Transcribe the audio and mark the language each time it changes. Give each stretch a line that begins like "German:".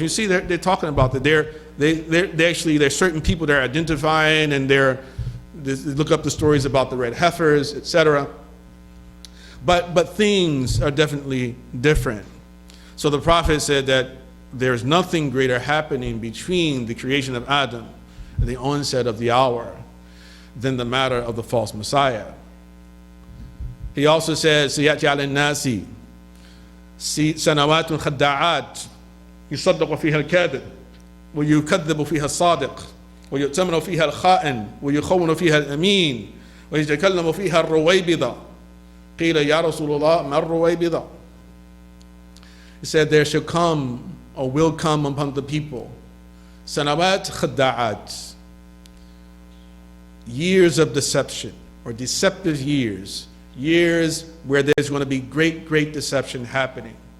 English: You see they're talking about that. There's certain people they're identifying, and they look up the stories about the red heifers, etc. But things are definitely different. So the prophet said that there's nothing greater happening between the creation of Adam and the onset of the hour than the matter of the false Messiah. He also says,
Arabic: سيأتي على الناس سنوات خداعات يصدق فيها الكاذب ويكذب فيها الصادق ويؤتمن فيها الخائن ويخون فيها الأمين ويتكلم فيها الرويبضة قيل يا رسول الله ما الرويبضة.
English: He said there shall come or will come upon the people sanawat khada'at, years of deception or deceptive years where there's going to be great deception happening.